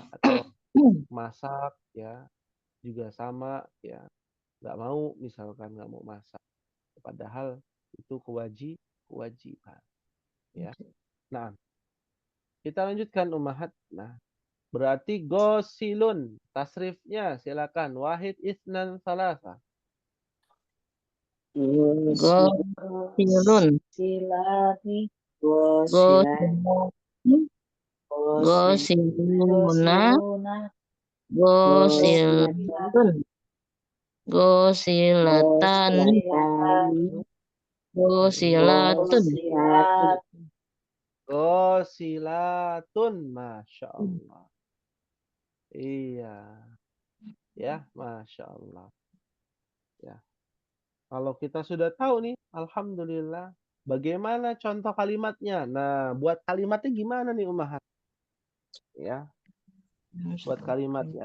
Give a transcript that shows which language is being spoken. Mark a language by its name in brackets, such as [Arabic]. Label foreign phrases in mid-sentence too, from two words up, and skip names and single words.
[Indonesian] Atau masak ya juga sama ya. Nggak mau misalkan nggak mau masak. Padahal itu kewajiban. Ya. Nah, kita lanjutkan Ummahat. Nah, berarti gosilun. Tasrifnya silakan. [Arabic] واحد اثنان ثلاثة. غاسل. سلاني. غاسل. غاسلون. غاسلة. غاسلتان. غاسلة. غاسلة. ما شاء الله. Iya. [Indonesian] Ya, [Arabic] ما شاء الله. [Indonesian] Ya. Kalau kita sudah tahu nih, Alhamdulillah, Bagaimana contoh kalimatnya? Nah, buat kalimatnya gimana nih Ummahat? Ya, buat kalimatnya.